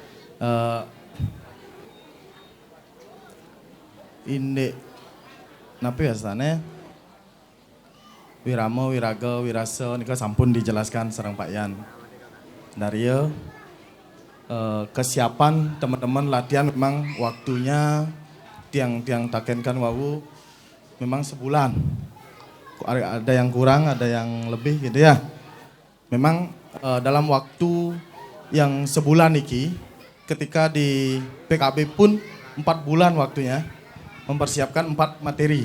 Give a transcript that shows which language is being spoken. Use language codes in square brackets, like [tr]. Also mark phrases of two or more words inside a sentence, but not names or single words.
[id] Ini napi biasanya wirama, wiraga, wirasa ini sampun dijelaskan sareng Pak Yan. Dari kesiapan teman-teman latihan memang waktunya tiang takenkan wawu memang sebulan. Ada yang kurang, ada yang lebih gitu ya. Memang dalam waktu yang sebulan iki ketika di PKB pun 4 bulan waktunya mempersiapkan 4 materi.